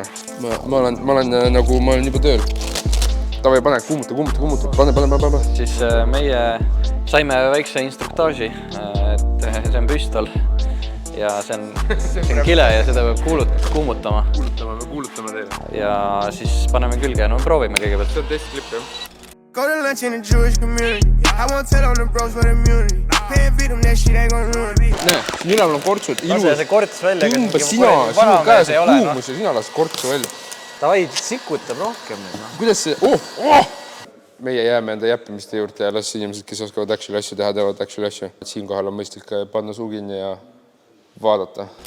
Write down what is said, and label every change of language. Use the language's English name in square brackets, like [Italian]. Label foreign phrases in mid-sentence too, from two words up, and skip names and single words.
[Estonian] Ma olen juba tööl. Tavai, pane, kuumuta. Pane. Siis meie saime väikse instruktaaži, et see on püstol ja see on kile ja seda peab kuumutama. Me kuulutame teile. Ja siis paneme külge ja no proovime kõigepealt. See on testklipp, jah. [English] Go to lunch in the Jewish community. I won't tell on the bros for the immunity. Paying feed them, that shit ain't gonna ruin me. [Estonian] Näe, siin üleval on kortsud, ilus. see korts välja. Tõmba sina, sinu käes on kuumus ja sina las kortsu välja. Davai, sikutab rohkem. Kuidas see? Meie jääme enda jäppimiste juurde ja las inimesed, kes oskavad actually asju teha, teevad actually asju. Siinkohal on mõistlik panna suu kinni ja vaadata.